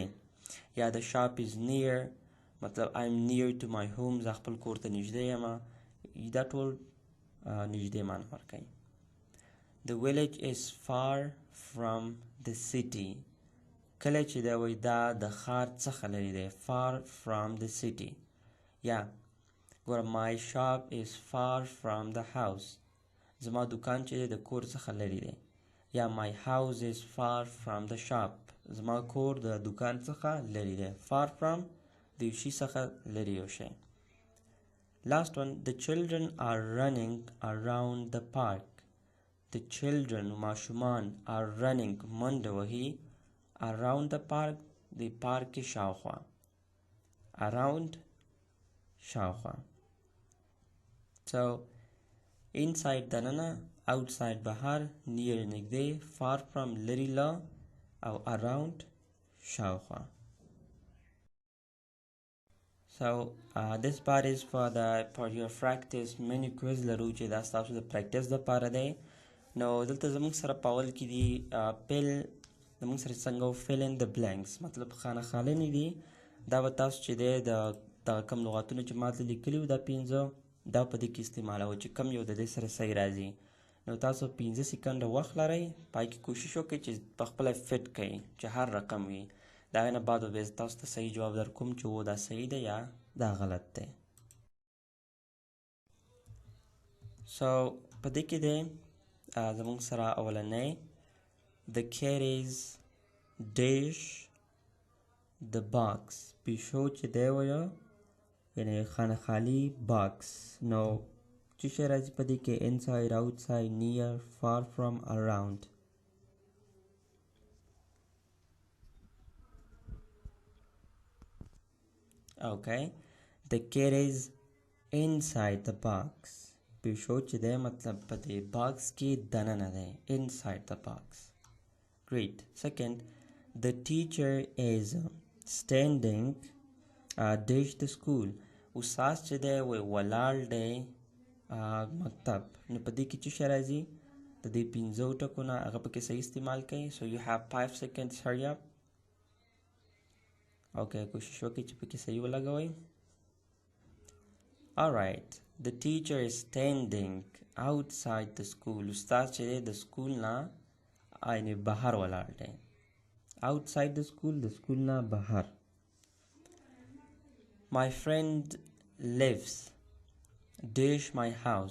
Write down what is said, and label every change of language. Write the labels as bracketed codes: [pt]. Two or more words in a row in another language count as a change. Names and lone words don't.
[en] یا the shop is near مطلب I'm near to my home [ps] زه خپل کور ته نږدې یم. دا ټول نږدې معنی ورکوي. [en] the village is far from the city. [ps] کله چې دا وایي دا د ښار څخه لرې دی. [en] far from the city. [ps] یا ګوره [en] my shop is far from the house [ps] زما دکان چې دی د کور څخه لرې دی. یا [en] my house is far from the shop [ps] زما کور د دکان څخه لرې دی. [en] far from [ps] د یو شي څخه لرې یو شی. [en] last one the children are running around the park. the children ماشومان are running [ps] منډه وهي [en] around the park [ps] د پارک کې شاوخوا. [en] around شاوخوا. so inside دننه، outside بهر، near نږدې، far from [ps] لرې له او [en] around شاوخوا. so this part is for your practice. many quiz [ps] لرو چې دا ستاسو د پریکټس دپاره دی. نو دلته زموږ سره په اول کې دي پیل زموږ سره څنګه [en] fill in the blanks [ps] مطلب خانه خالنې دي. دا به تاسو چې دی د دا کم لغاتونه چې ما دلته لیکلي وو دا 15 دا په دې کې استعمالوه چې کم یو د دې سره صحیح راځي. نو تاسو 15 سکنډه وخت لرئ، پای کې کوشش وکړئ چې پخپله فټ کړئ چې هر رقم وي. د هغې نه بعد به تاسو ته صحیح جواب در کوم چې و دا صحیح دی یا دا غلط دی. سو په دې کې دی زموږ سره اولنی [en] the cat is dash the box. [ps] پیشو چې دی ویو یعنی خانه خالی باکس. نو چې شی راځي په دې کې [en] inside, outside, near, far from, around. Okay, the cat is inside the box. [ps] پیشو چې دی مطلب په دې باکس کې دننه دی [en] inside the box. Great. Second, the teacher is standing dash the school. [ps] استاد چې دی ولاړ دی مکتب. نو په دې کې چې شی راځي د دې 15 ټکو نه هغه پکې صحیح استعمال کوي. [en] So you have 5 seconds, hurry up. [ps] Okay, کوشش وکړئ چې پکې صحیح ولګوئ. [en] Alright, the teacher is standing outside the school. [ps] استاد چې دی د سکول نه یعنی بهر ولاړ دی. [en] outside the school [ps] د سکول نه بهر. [en] My friend lives dash my house.